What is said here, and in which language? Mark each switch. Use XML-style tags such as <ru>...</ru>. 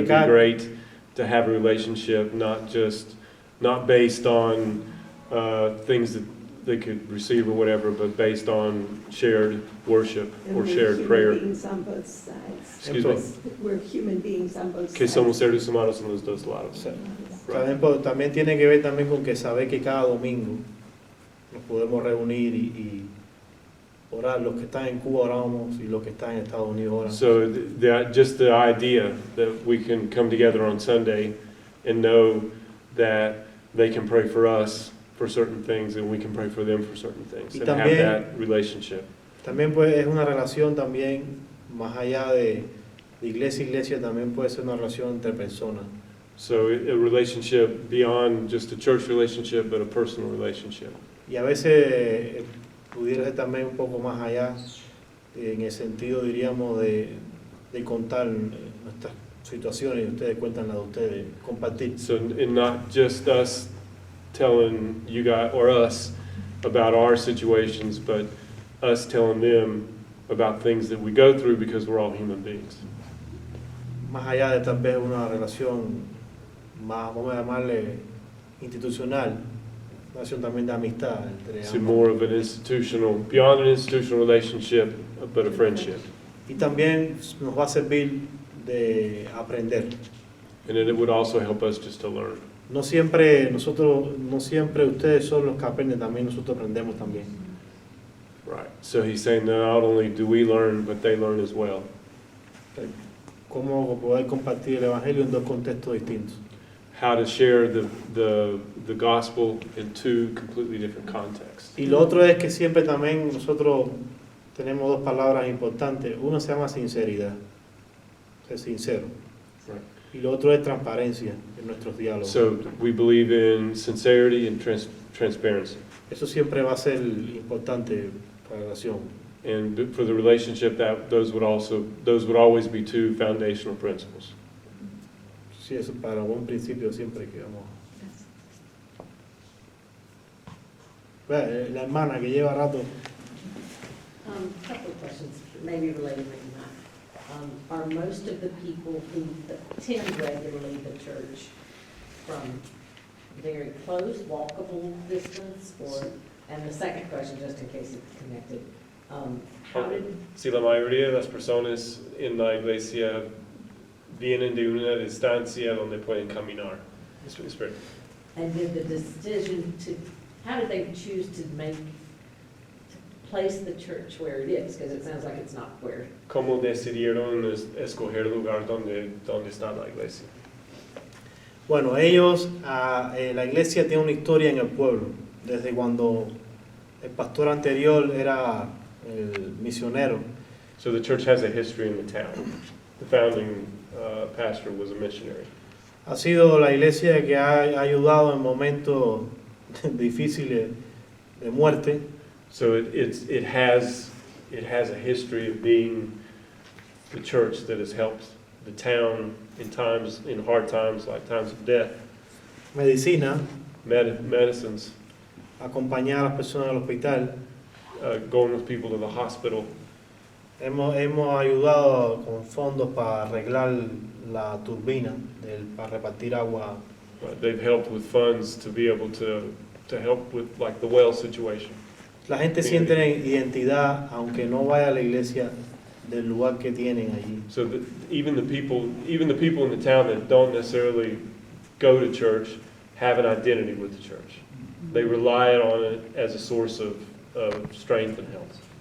<en>would be great to have a relationship, not based on things that they could receive or whatever, but based on shared worship or shared prayer. We're human beings on both sides. Excuse me? We're human beings on both</en> <es>Que</es> <en>sides.</en> <es>somos seres humanos en los dos lados. También tiene que ver también con que saber que cada domingo nos podemos reunir y orar. Los que están en Cuba oramos y los que están en Estados Unidos oran.</es> <en>So just the idea that we can come together on Sunday and know that they can pray for us for certain things and we can pray for them for certain things</en> <es>Y</es> <en>and have</en> <es>también-</es> <en>that relationship.</en> <es>También pues, es una relación también más allá de iglesia a iglesia, también puede ser una relación entre personas.</es> <en>So a relationship beyond just a church relationship, but a personal relationship.</en> <es>Y a veces pudiera ser también un poco más allá, en el sentido, diríamos, de contar nuestras situaciones y ustedes cuentan las de ustedes, compartir.</es> <en>So and not just us telling you guys or us about our situations, but us telling them about things that we go through because we're all human beings.</en> <es>Más allá de tal vez una relación más, vamos a llamarle, institucional, una relación también de amistad entre</es> <en>So</en> <es>ambos.</es> <en>more of an institutional, beyond an institutional relationship, but a friendship.</en> <es>Y también nos va a servir de aprender.</es> <en>And it would also help us just to learn.</en> <es>No siempre ustedes son los que aprenden, también nosotros aprendemos también.</es> <en>Right. So he's saying that not only do we learn, but they learn as well.</en> <es>Cómo poder compartir el Evangelio en dos contextos distintos.</es> <en>How to share the gospel in two completely different contexts.</en> <es>Y lo otro es que siempre también nosotros tenemos dos palabras importantes. Uno se llama sinceridad, ser sincero.</es> <en>Right.</en> <es>Y lo otro es transparencia en nuestros diálogos.</es> <en>So we believe in sincerity and transparency.</en> <es>Eso siempre va a ser importante para la relación.</es> <en>And for the relationship, those would always be two foundational principles.</en> <es>Sí, eso para buen principio siempre que vamos. La hermana que lleva rato.</es> <en>Couple of questions, maybe related, maybe not. Are most of the people who attend regularly the church from very close, walkable distance, or, and the second question, just in case it's connected, how did,</en> <es>Si la mayoría de las personas en la iglesia vienen de una distancia donde pueden caminar. Espera.</es> <en>and did the decision to, how did they choose to place the church where it is? Because it sounds like it's not where.</en> <es>¿Cómo decidieron escoger el lugar donde está la iglesia? Bueno, ellos, la iglesia tiene una historia en el pueblo, desde cuando el pastor anterior era el misionero.</es> <en>So the church has a history in the town. The founding pastor was a missionary.</en> <es>Ha sido la iglesia que ha ayudado en momentos difíciles de muerte.</es> <en>So it has a history of being the church that has helped the town in hard times, like times of death.</en> <es>Medicina,</es> <en>Medicines,</en> <es>acompañar a las personas al hospital.</es> <en>going with people to the hospital.</en> <es>Hemos ayudado con fondos para arreglar la turbina para repartir agua.</es> <en>They've helped with funds to be able to help with like the well situation.</en> <es>La gente siente identidad, aunque no vaya a la iglesia, del lugar que tienen allí.</es> <en>So that even the people in the town that don't necessarily go to church have an identity with the church. They rely on it as a source of strength and health.</en>